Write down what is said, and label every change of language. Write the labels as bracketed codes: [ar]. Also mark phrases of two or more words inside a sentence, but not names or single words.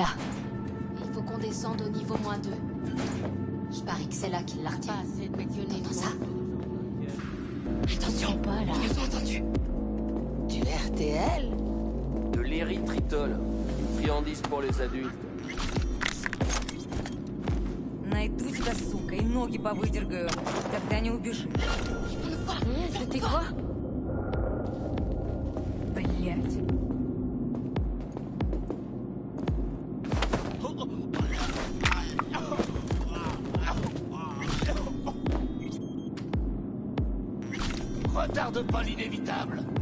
[fr] Il faut qu'on descende au niveau -2. Je parie que c'est là qu'il la retient. T'entends ça? Attention, pas là. Ils nous ont entendus. Du RTL? De l'érythritol. Une friandise pour les adultes. [ru] Найду тебя, сука, и ноги повыдергаю. Тогда не убежишь. [fr] C'était quoi? [ru] Блять. [fr] Retarde pas l'inévitable.